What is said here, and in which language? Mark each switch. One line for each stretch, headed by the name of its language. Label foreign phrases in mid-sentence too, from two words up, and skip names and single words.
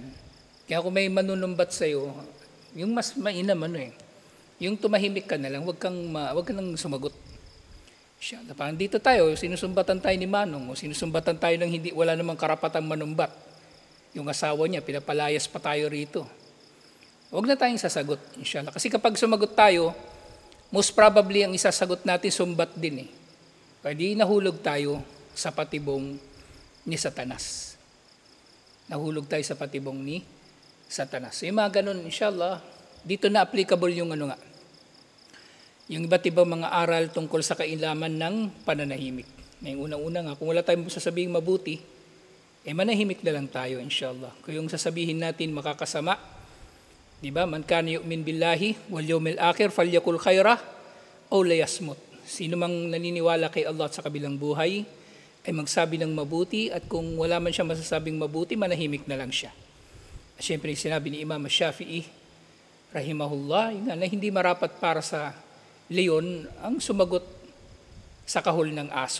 Filipino: Kaya kung may manunumbat sa'yo, yung mas mainam yung tumahimik ka na lang, wag ka nang sumagot. Parang dito tayo, sinusumbatan tayo ni Manong o sinusumbatan tayo ng wala namang karapatang manumbat. Yung asawa niya, pinapalayas pa tayo rito. Huwag na tayong sasagot, inshallah. Kasi kapag sumagot tayo,
English: most probably
Filipino: ang isasagot natin sumbat din eh. Kaya di nahulog tayo sa patibong ni Satanas. Nahulog tayo sa patibong ni Satanas. So yung mga ganun, inshallah, dito na applicable yung yung iba't ibang mga aral tungkol sa kailaman ng pananahimik. Ngayong unang-una nga, kung wala tayong sasabihing mabuti, manahimik na lang tayo, inshallah. Kung yung sasabihin natin makakasama, di ba?
Arabic: من كان يؤمن بالله واليوم الآخر فليقل خيرا أو ليصمت.
Filipino: Sino mang naniniwala kay Allah at sa kabilang buhay ay magsabi ng mabuti, at kung wala man siya masasabing mabuti, manahimik na lang siya. Siyempre, sinabi ni Imam Shafi'i, rahimahullah, na hindi marapat para sa leon ang sumagot sa kahol ng aso.